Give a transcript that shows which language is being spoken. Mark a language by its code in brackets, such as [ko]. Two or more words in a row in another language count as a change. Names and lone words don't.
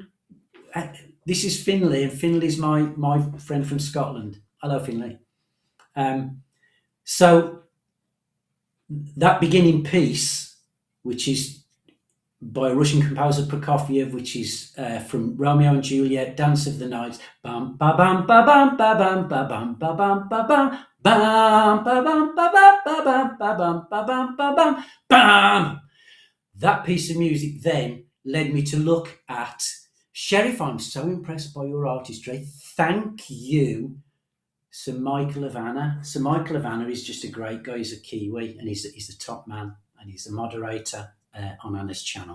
[en] this is Finley, and Finley's my friend from Scotland. Hello, Finley. So that beginning piece, which is by a Russian composer, Prokofiev, which is from Romeo and Juliet, Dance of the Nights, bam ba bam ba bam ba bam ba bam ba bam ba bam bam ba bam ba bam ba bam ba bam ba bam ba bam bam. That piece of music then led me to look at Sheriff. I'm so impressed by your artistry. Thank you, Sir Michael of Anna. Sir Michael of Anna is just a great guy. He's a Kiwi, and he's a top man, and he's a moderator on Anna's channel.